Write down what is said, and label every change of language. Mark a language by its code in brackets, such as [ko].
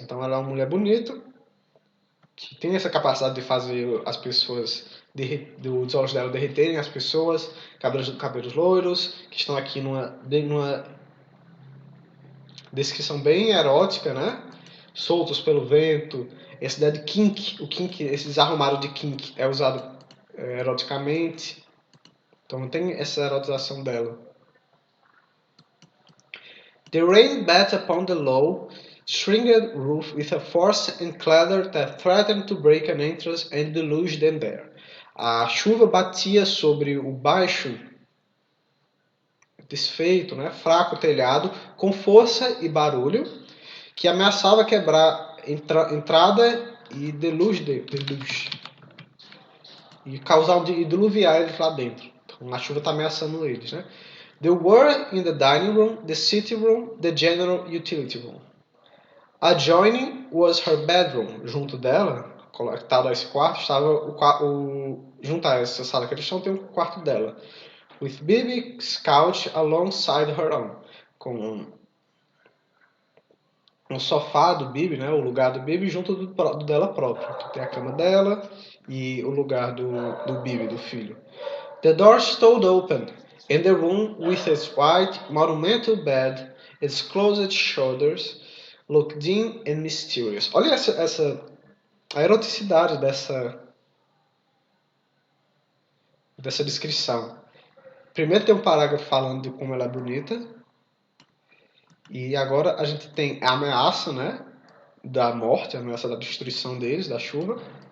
[pt] Então ela é uma mulher bonita, que tem essa capacidade de fazer as pessoas, dos olhos dela derreterem as pessoas, cabelos loiros, que estão aqui numa descrição bem erótica, né? Soltos pelo vento. Essa ideia de kink, esse desarrumado de kink é usado eroticamente. Então tem essa erotização dela. [en] The rain bat upon the low stringed roof with a force and clatter that threatened to break an entrance and deluge them there. [pt] A chuva batia sobre o baixo, desfeito, né, fraco telhado, com força e barulho, que ameaçava quebrar entrada e deluge, e causar e diluviar eles lá dentro. Então, a chuva está ameaçando eles, né? [en] They were in the dining room, the sitting room, the general utility room. Adjoining was her bedroom. [pt] Junto dela, conectado a esse quarto, estava junto a essa sala que eles estão, tem um quarto dela. [en] With Bibi's couch alongside her own. [pt] Com um sofá do Bibi, né, o lugar do Bibi junto do dela própria. Que tem a cama dela e o lugar do Bibi, do filho. [en] The door stood open, and the room, with its white, monumental bed, its closed shutters, looked dim and mysterious. [pt] Olha a eroticidade dessa descrição. Primeiro tem um parágrafo falando de como ela é bonita, e agora a gente tem a ameaça, né, da morte, a ameaça da destruição deles, da chuva.